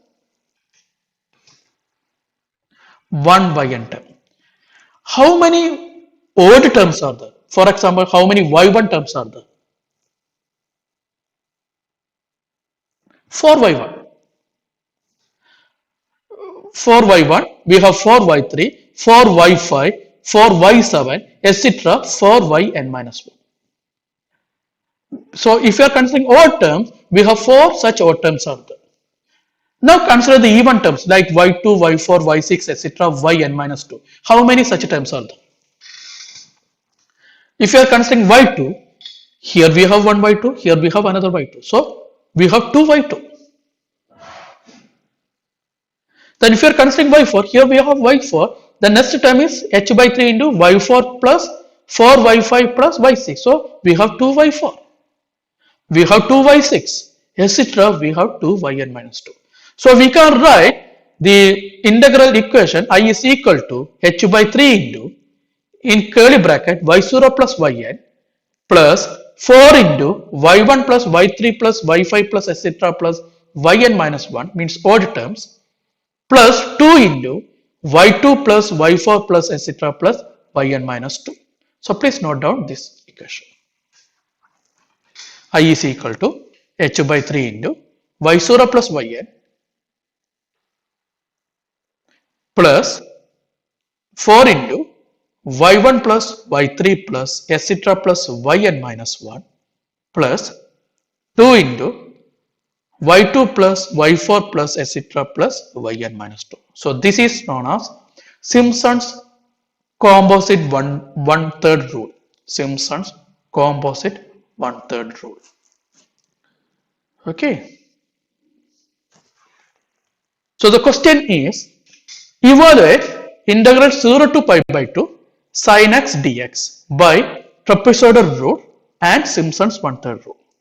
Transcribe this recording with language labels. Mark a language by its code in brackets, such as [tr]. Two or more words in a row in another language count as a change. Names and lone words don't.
[en] One yn term. How many odd terms are there? For example, how many y1 terms are there? 4y1. 4y1, we have 4y3, 4y5, 4y7, etc. 4yn minus 1. So if you are considering odd terms, we have 4 such odd terms are there. Now consider the even terms like y2, y4, y6, etc. yn minus 2. How many such terms are there? If you are considering y2, here we have one y2, here we have another y2. So we have two y2. Then if you are considering y4, here we have y4. The next term is h by 3 into y4 plus 4y5 plus y6. So we have 2y4. We have 2y6, etc. We have 2yn minus 2. So we can write the integral equation I is equal to h by 3 into, in curly bracket, y0 plus yn plus 4 into y1 plus y3 plus y5 plus etc. plus yn minus 1, means odd terms, plus 2 into y2 plus y4 plus etc. plus yn minus 2. So please note down this equation. I is equal to h by 3 into y0 plus yn plus 4 into y1 plus y3 plus etc. plus yn minus 1 plus 2 into y2 plus y4 plus etc. plus yn minus 2. So this is known as Simpson's composite one third rule. Simpson's composite one third rule. Okay. So the question is, evaluate integral 0 to pi by 2 sin x dx by trapezoidal rule and Simpson's one third rule.